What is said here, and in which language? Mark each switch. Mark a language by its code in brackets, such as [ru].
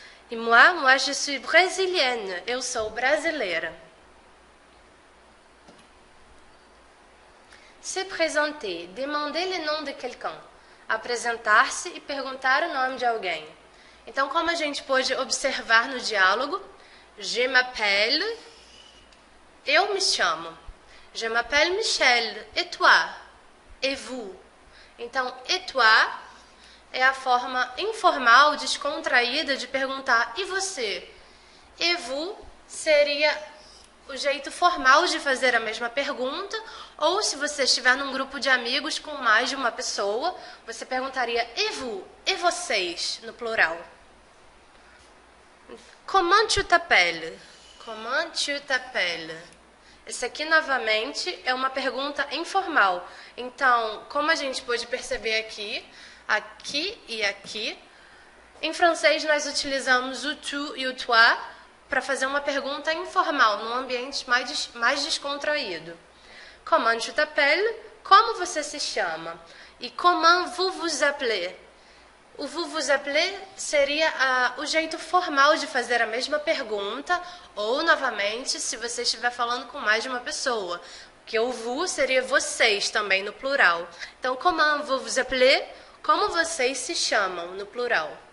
[fr] E moi, je suis brésilienne. [pt] Eu sou brasileira. [fr] Se présenter, demander le nom de quelqu'un. [pt] Apresentar-se e perguntar o nome de alguém. Então, como a gente pôde observar no diálogo, [fr] je m'appelle, [pt] eu me chamo. [fr] Je m'appelle Michel. Et toi? Et vous? [pt] Então, [fr] et toi [pt] é a forma informal, descontraída de perguntar, e você? [fr] Et vous [pt] seria o jeito formal de fazer a mesma pergunta, ou se você estiver num grupo de amigos com mais de uma pessoa, você perguntaria, [fr] et vous? [pt] E vocês? No plural. [fr] Comment tu t'appelles? Comment tu t'appelles? [pt] Esse aqui, novamente, é uma pergunta informal. Então, como a gente pôde perceber aqui e aqui, em francês nós utilizamos o tu e o toi para fazer uma pergunta informal, num ambiente mais descontraído. [fr] Comment tu t'appelles? [pt] Como você se chama? [fr] E comment vous vous appelez? [pt] O [fr] vous vous appelez [pt] seria o jeito formal de fazer a mesma pergunta, ou, novamente, se você estiver falando com mais de uma pessoa, porque o vous seria vocês também, no plural. Então, [fr] comment vous vous appelez? [pt] Como vocês se chamam, no plural.